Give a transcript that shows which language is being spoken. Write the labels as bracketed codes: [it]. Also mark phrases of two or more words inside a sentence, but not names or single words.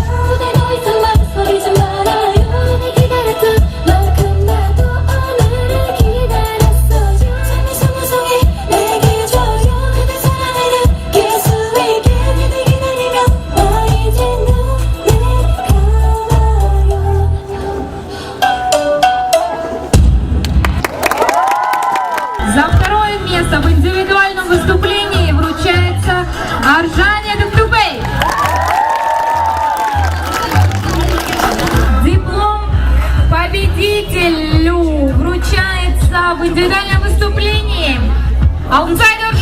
[ko] 그대 더 이상 망설이지 말아요. 날 기다렸던 만큼 나도 오늘을 기다렸어요. 삶의 소녀성이 내게 줘요. 그대 사랑을 느낄 수 있게 그대 기다리며 나 이제 눈을 감아요. [ru] За второе место в индивидуальном выступлении вручается Аржане Доктубей. Диплом победителю вручается в индивидуальном выступлении Алтынсай